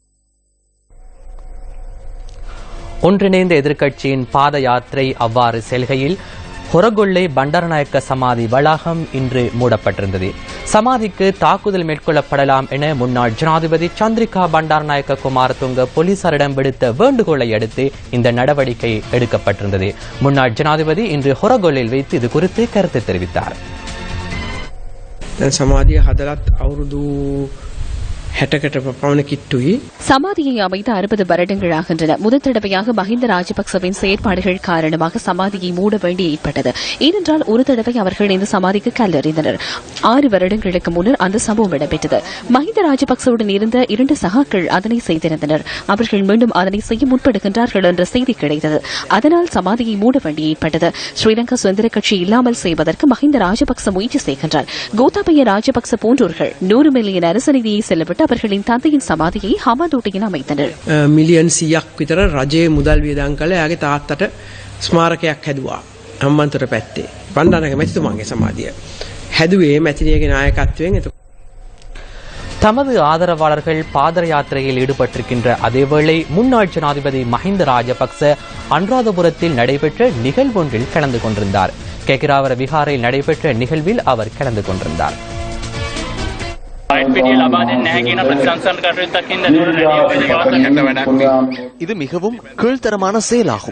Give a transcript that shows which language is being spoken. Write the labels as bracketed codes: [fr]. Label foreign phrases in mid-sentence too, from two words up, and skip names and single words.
[ta] ஒன்றிணைந்த எதிர்க்கட்சியின் பாத யாத்திரை அவ்வாறு செல்கையில் ஹொரகொள்ளை பண்டாரநாயக்க சமாதி வளாகம் இன்று மூடப்பட்டிருந்தது. சமாதிக்கு தாக்குதல் மேற்கொள்ளப்படலாம் என முன்னாள் ஜனாதிபதி சந்திரிகா பண்டாரநாயக்க குமாரதுங்க போலீசாரிடம் விடுத்த வேண்டுகோளை அடுத்து இந்த நடவடிக்கை எடுக்கப்பட்டிருந்தது. முன்னாள் ஜனாதிபதி இன்று ஹொரகொள்ளையில் வைத்து இது குறித்து கருத்து தெரிவித்தார். [si] සමාධිය හදලත් අවුරුදු 60කට පමණ කිට්ටුයි. [ta] சமாதியை அமைத்த 60 வருடங்களாகின்றன. முதல் தடவையாக மஹிந்த ராஜபக்சவின் செயற்பாடுகள் காரணமாக சமாதியை மூட வேண்டி ஏற்பட்டது. ஏனென்றால் ஒரு தடவை அவர்கள் இந்த சமாதிக்கு கல்லெறிந்தனர். 6 வருடங்களுக்கு முன்னர் அந்த சம்பவம் இடம்பெற்றது. மஹிந்த ராஜபக்சவுடன் இருந்த 2 சகாக்கள் அதனை செய்திருந்தனர். அவர்கள் மீண்டும் அதனை செய்ய முற்படுகின்றார்கள் என்ற செய்தி கிடைத்தது. அதனால் சமாதியை மூட வேண்டி ஏற்பட்டது. ஸ்ரீலங்கா சுதந்திர கட்சி இல்லாமல் செய்வதற்கு மஹிந்த ராஜபக்ச முயற்சி செய்கின்றார். கோத்தாபய ராஜபக்ச போன்றோர்கள் 100 மில்லியன் அரசு நிதியை செலவிட்டு அவர்களின் தந்தையின் சமாதியை ஹமாதோட்டையில் அமைத்தனர். [si] මිලියන් 100ක් විතර රජයේ මුදල් වියදම් කළ එයාගේ තාත්තට ස්මාරකයක් හැදුවා හම්බන්තොට පැත්තේ. බණ්ඩාරනායක මැතිතුමාගේ සමාධිය හැදුවේ මැතිණියගේ නායකත්වයෙන්. [ta] தமது ஆதரவாளர்கள் பாத யாத்திரையில் ஈடுபட்டிருக்கின்ற அதேவேளை முன்னாள் ஜனாதிபதி மஹிந்த ராஜபக்ச அனுராதபுரத்தில் நடைபெற்ற நிகழ்வொன்றில் கலந்து கொண்டிருந்தார். கெகிராவர விஹாரில் நடைபெற்ற நிகழ்வில் அவர் கலந்து கொண்டிருந்தார். இது மிகவும் கீழ்த்தரமான செயலாகும்.